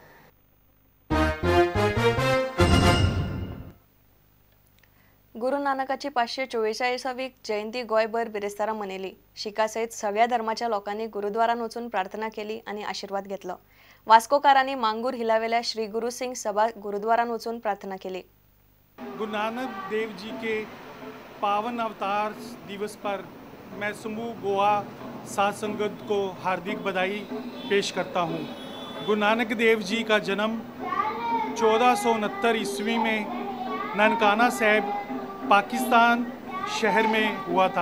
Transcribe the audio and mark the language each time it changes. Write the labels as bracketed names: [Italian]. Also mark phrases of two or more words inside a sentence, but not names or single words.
[Konkani] गुरु नानकाची 544वी जयंती गोयभर बिरेस्तारा मनयली। शिखा सहित सगळ्या धर्माच्या लोकांनी गुरुद्वारात वचून प्रार्थना केली आणि आशीर्वाद घेतलो। वास्कोकारांनी मांगूर हिलावेल्या श्री गुरु सिंग सभा गुरुद्वारात वचून प्रार्थना केली। [Hindi] गुरु नानक देव जी के पावन अवतार दिवस पर मैं समूह गोवा साध संगत को हार्दिक बधाई पेश करता हूँ। गुरु नानक देव जी का जन्म 1469 ईस्वी में ननकाना साहिब पाकिस्तान शहर में हुआ था।